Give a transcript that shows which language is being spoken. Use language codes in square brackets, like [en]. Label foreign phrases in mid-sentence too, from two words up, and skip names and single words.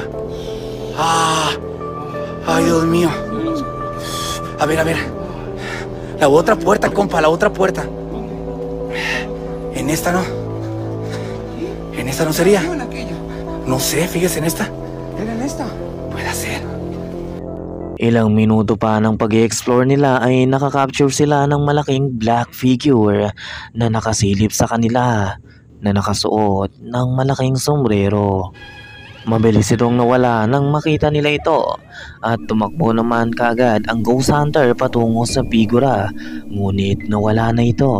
[es] Ah. Ay, Dios mío. A ver, a ver. La otra puerta, compa, la otra puerta. En esta no. En esta no sería. ¿En aquella? No sé, fíjese en esta. ¿Era en esta? Puede ser. [tl] Ilang minuto pa ng pag-i-explore nila ay nakakapture sila ng malaking [en] black figure [tl] na nakasilip sa kanila na nakasuot ng malaking sombrero. Mabilis itong nawala nang makita nila ito at tumakbo naman kaagad ang [en] ghost hunter [tl] patungo sa figura, ngunit nawala na ito.